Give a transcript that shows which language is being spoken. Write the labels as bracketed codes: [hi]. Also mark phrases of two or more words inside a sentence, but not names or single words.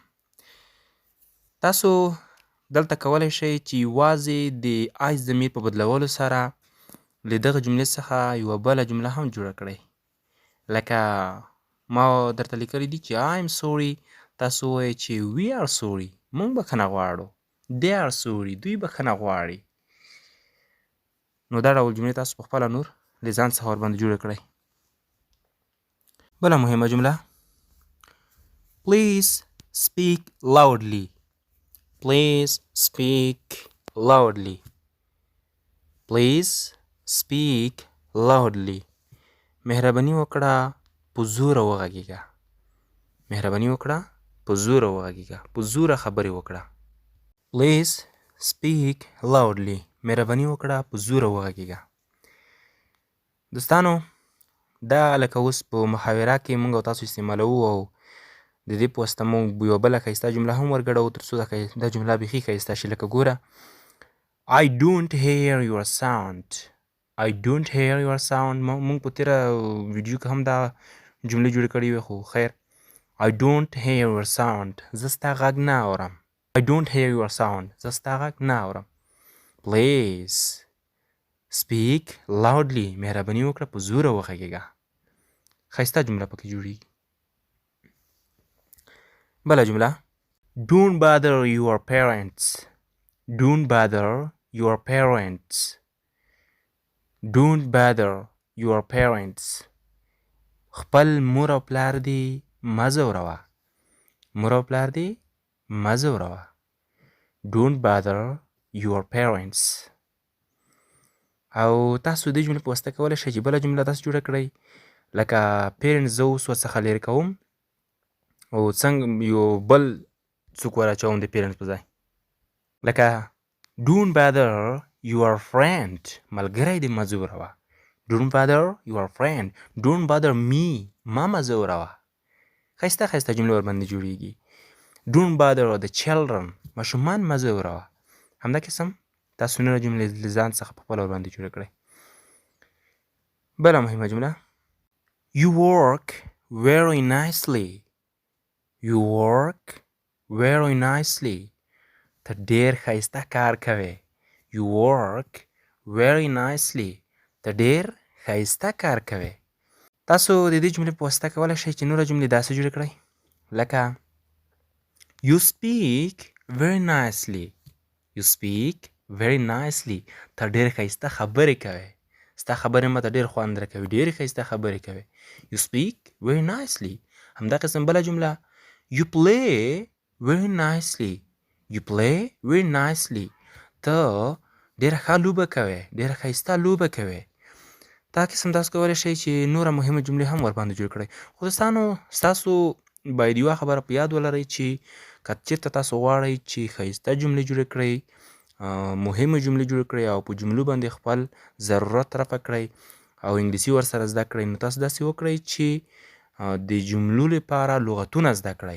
[ps] تاسو دلته کولی شئ چې یوازې د I ضمیر په بدلولو سره له دغه جملې څخه یوه بله جمله هم جوړه کړئ. لکه ما درته لیکلي دي چې [en] I'm sorry، [ps] تاسو ووایئ چې [en] we are sorry، [ps] موږ بخښنه غواړو. [en] they are sorry، [ps] دوی بخښنه غواړي. نو دا ډول جملې تاسو په خپله نور له ځان څخه ورباندې جوړه کړئ. بله مهمه جمله [en] Please speak loudly. Please speak loudly. [ps] مهرباني وکړه په زوره وغږیږه. په زوره خبرې وکړه. [en] Please speak loudly. [ps] مهرباني وکړه په زوره وغږیږه. دوستانو، دا لکه اوس په محاوره کې موږ او تاسو استعمالوو او د دې په واسطه موږ یوه بله ښایسته جمله هم ورګډوو تر څو دا جمله بیخي ښایسته شي. لکه ګوره [en] I don't hear your sound. [ps] موږ په تېره ویډیو کې هم دا جملې جوړې کړې وې، خو خیر [en] I don't hear your sound. [ps] زه ستا غږ نه اورم. [en] Please speak loudly. [ps] مهرباني وکړه په زوره وغږیږه. ښایسته جمله پکې جوړېږي. بله جمله [en] Don't bother your parents. [ps] خپل مور او پلار دې مه ځوروه. [en] Don't bother your parents. [ps] او تاسو دې جملې په واسطه کولی شئ چې بله جمله داسې جوړه کړئ لکه parents زه اوس ورڅخه لرې کوم او څنګه یو بل څوک وراچوم د پیرنټس په ځای. [en] لکه Don't bother your friend. [ps] ملګری دې مه ځوروه. [en] Don't bother your friend. Don't bother me. [ps] ما مه ځوروه. ښایسته جملې ورباندې جوړېږي. [en] Don't bother the children. [ps] ماشومان مه ځوروه. همدا قسم تاسو نوره جملې له ځان څخه په خپله ورباندې جوړه کړئ. بله مهمه جمله [en] You work very nicely. [ps] ته ډېر ښایسته کار کوې. تاسو د دې جملې په واسطه کولی شئ چې نوره جملې داسې جوړې کړئ لکه [en] You speak very nicely. [ps] ته ډېر ښایسته خبرې کوې. ستا خبرې ماته ډېر خوند راکوي. ډېرې ښایسته خبرې کوې. [en] You speak very nicely. [ps] همدا قسم بله جمله [en] You play very nicely. [ps] ته ډېره ښه لوبه کوې، ډېره ښایسته لوبه کوې. دا قسم تاسو کولی شئ چې نوره مهمه جملې هم ورباندې جوړ کړئ. خو دوستانو ستاسو باید یوه خبره په یاد ولرئ چې که چېرته تاسو غواړئ چې ښایسته جملې جوړې کړئ، مهمه جملې جوړې کړئ او په جملو باندې خپل ضرورت رفع کړئ او انګلیسي ورسره زده کړئ، نو تاسو داسې وکړئ چې د جملو لپاره لغتونه زده کړئ.